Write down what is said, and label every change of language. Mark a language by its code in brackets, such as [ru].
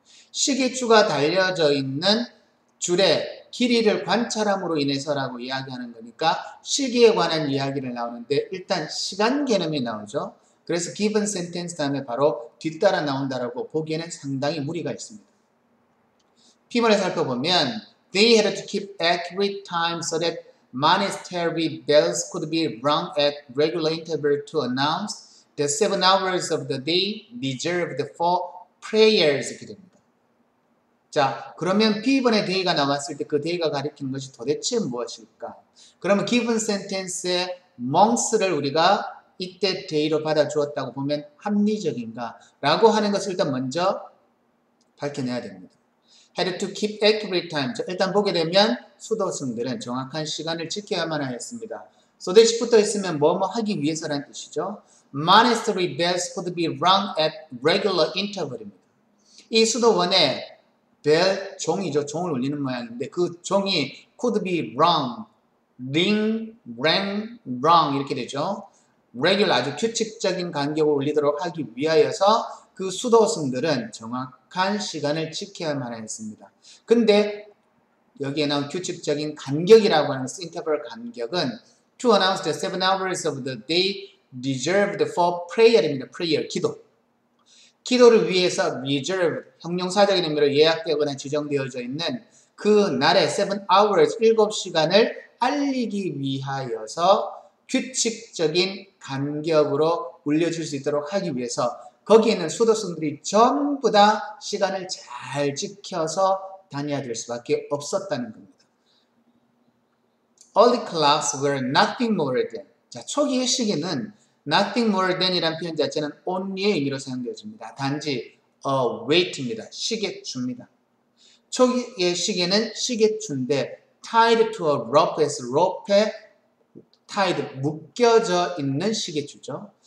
[ko] 시계추가 달려져 있는 줄의 길이를 관찰함으로 인해서라고 이야기하는 거니까 시계에 관한 이야기를 나오는데 일단 시간 개념이 나오죠. 그래서 given sentence 다음에 바로 뒤따라 나온다라고 보기에는 상당히 무리가 있습니다. P번에 살펴보면 [en] they had to keep accurate time so that monastery bells could be rung at regular interval to announce the 7 hours of the day reserved for prayers 이렇게 됩니다. [ko] 자, 그러면 B번에 day가 나왔을 때 그 day가 가리키는 것이 도대체 무엇일까? 그러면 given sentence의 monks를 우리가 이때 day로 받아주었다고 보면 합리적인가? 라고 하는 것을 일단 먼저 밝혀내야 됩니다. [en] had to keep accurate time. [ko] 자, 일단 보게 되면 수도승들은 정확한 시간을 지켜야만 하였습니다. so that이 붙어 있으면 뭐뭐 하기 위해서라는 뜻이죠. [en] Monastery bells could be rung at regular interval입니다. [ko] 이 수도원에 벨, 종이죠. 종을 울리는 모양인데 그 종이 [en] could be rung, [ko] ring, rang, rung 이렇게 되죠. regular 아주 규칙적인 간격을 올리도록 하기 위하여서 그 수도승들은 정확한 시간을 지켜야만 했습니다. 근데 여기에 나온 규칙적인 간격이라고 하는 interval 간격은 [en] to announce the 7 hours of the day reserved for prayer [ko] 입니다. prayer, 기도. 기도를 위해서 reserved, 형용사적인 의미로 예약되거나 지정되어져 있는 그 날의 7 hours, 7시간을 알리기 위하여서 규칙적인 간격으로 올려줄 수 있도록 하기 위해서 거기에 있는 수도승들이 전부 다 시간을 잘 지켜서 다녀야 될 수밖에 없었다는 겁니다. [en] Early clocks were nothing more than. [ko] 자, 초기의 시계는 nothing more than이라는 표현 자체는 only의 의미로 사용되어집니다. 단지 a wait입니다. 시계추입니다. 초기의 시계는 시계추인데 [en] tied to a rope [ko] 에서 rope에 tied, 묶여져 있는 시계추죠.